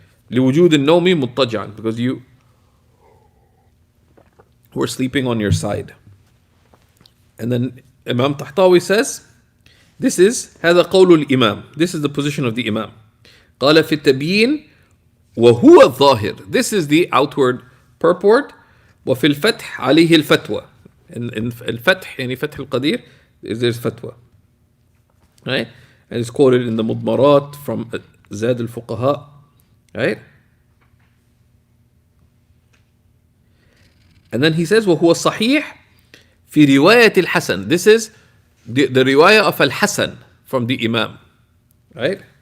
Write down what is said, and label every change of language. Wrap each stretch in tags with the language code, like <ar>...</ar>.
<ar>لِوُجُودِ النَّوْمِ مُضْطَجَعًا,</ar> <en>because you were sleeping on your side. And then Imam Tahtawi says, this is</en> <ar>هذا قول الإمام,</ar> <en>this is the position of the Imam.</en> <ar>قال في التبيين وهو الظاهر,</ar> <en>this is the outward purport.</en> <ar>وفي الفتح عليه الفتوى, in الفتح يعني فتح القدير,</ar> <en>there's fatwa, right? And it's quoted in the مضمرات from زاد الفقهاء, right? And then he says</en> <ar>وهو الصحيح في رواية الحسن,</ar> <en>this is the riwayah of al-Hasan from the Imam, right?</en>